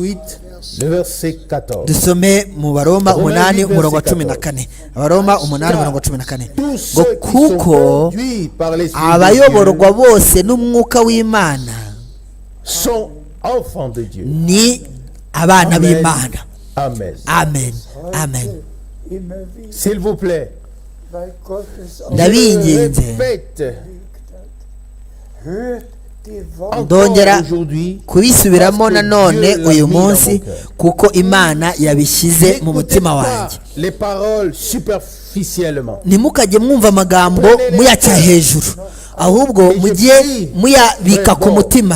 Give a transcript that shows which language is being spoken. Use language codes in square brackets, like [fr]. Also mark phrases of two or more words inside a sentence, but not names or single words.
[rw] Dusome mu Baroma 8 umurongo wa 14. Abaroma 8 umurongo wa 14 ngo kuko abayoborwa bose n'umwuka w'Imana ni abana b'Imana. Amen. Amen. Amen. [fr] S'il vous plaît, [rw] ndabinginze ndongera kubisubiramo nanone uyu munsi, kuko Imana yabishyize mu mutima wanjye. Ntimukajye mwumva amagambo muyaca hejuru, ahubwo mujye muyabika ku mutima.